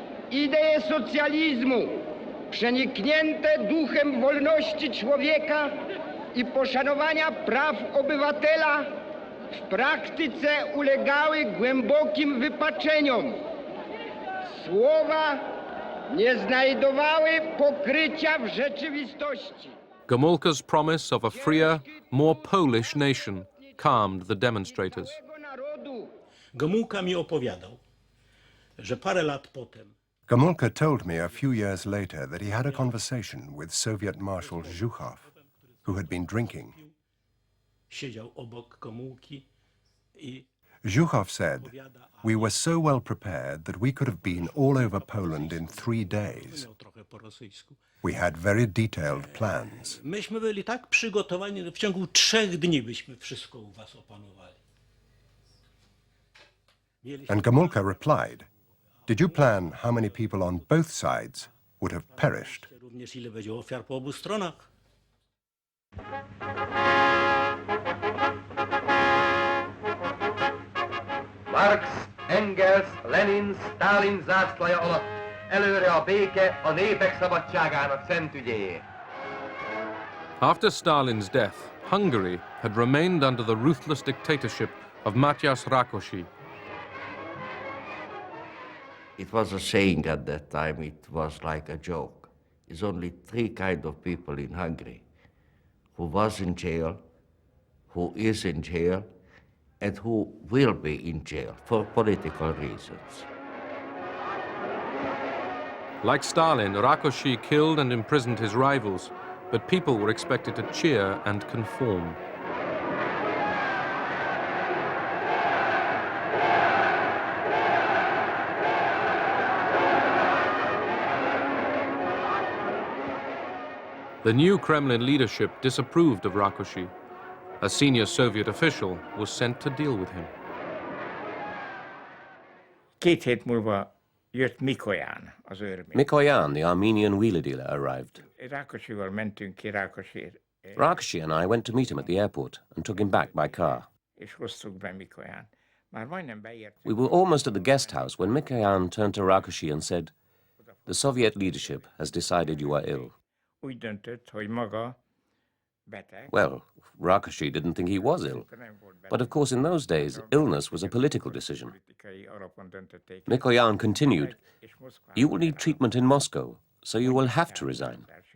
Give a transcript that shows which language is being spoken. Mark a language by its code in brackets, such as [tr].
[pl] Idee socjalizmu, przeniknięte duchem wolności człowieka i poszanowania praw obywatela, w praktyce ulegały głębokim wypaczeniom. Słowa nie znajdowały pokrycia w rzeczywistości. [en] Gomulka's promise of a freer, more Polish nation calmed the demonstrators. [pl] Gomulka mi opowiadał, że parę lat potem [en] Gomulka told me a few years later that he had a conversation with Soviet Marshal Zhukov, who had been drinking. [pl] siedział obok Gomulki i [en] Zhukov said, "We were so well prepared that we could have been all over Poland in 3 days. We had very detailed plans." [pl] Myśmy byli tak przygotowani, że w ciągu 3 dni byśmy wszystko u was opanowali. [en] And Gomulka replied, "Did you plan how many people on both sides would have perished?" [pl] Również ile będzie ofiar po obu stronach. [hu] Marx, Engels, Lenin, Stalin zászlaja alatt előre a béke a népek szabadságának szent ügyéért. [en] After Stalin's death, Hungary had remained under the ruthless dictatorship of Matyas Rákosi. It was a saying at that time, it was like a joke. There's only 3 kinds of people in Hungary: who was in jail, who is in jail, and who will be in jail for political reasons. Like Stalin, Rákosi killed and imprisoned his rivals, but people were expected to cheer and conform. The new Kremlin leadership disapproved of Rákosi. A senior Soviet official was sent to deal with him. [hu] 2 hét múlva jött Mikoyan, az örmény. [en] Mikoyan, the Armenian wheeler dealer, arrived. [hu] Rákosival mentünk ki Rákosért. [en] Rákosi and I went to meet him at the airport and took him back by car. [hu] És hoztuk be Mikoyan. Már majdnem beértünk. [en] We were almost at the guest house when Mikoyan turned to Rákosi and said, "The Soviet leadership has decided you are ill." [hu] Úgy döntött, hogy maga beteg. [en] Well, Rákosi didn't think he was ill. But of course, in those days, illness was a political decision. Mikoyan continued, "You will need treatment in Moscow, so you will have to resign."